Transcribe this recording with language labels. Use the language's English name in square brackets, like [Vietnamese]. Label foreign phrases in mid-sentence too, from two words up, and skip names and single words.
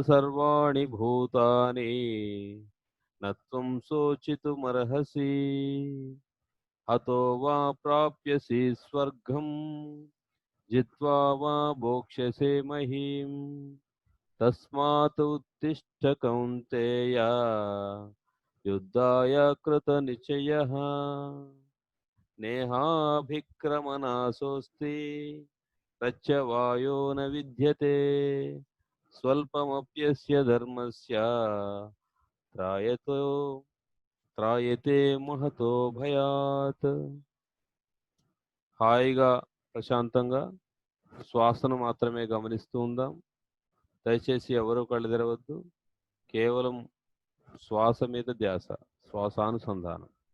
[Sanskrit] सर्वाणि भूतानि न त्वं शोचितुमर्हसि हतो वा प्राप्यसि स्वर्गं जित्वा वा भोक्ष्यसे महीम् तस्मात् उत्तिष्ठ कौन्तेय युद्धाय कृतनिश्चयः नेहाभिक्रमनाशोऽस्ति प्रत्यवायो न विद्यते स्वल्पमप्यस्य धर्मस्य त्रायतो త్రాయతే మహతో భయాత్ [Telugu] హాయిగా ప్రశాంతంగా శ్వాసను మాత్రమే గమనిస్తూ ఉందాం దయచేసి ఎవరూ కళ్ళు తెరవద్దు కేవలం శ్వాస మీద ధ్యాస, శ్వాసానుసంధానం.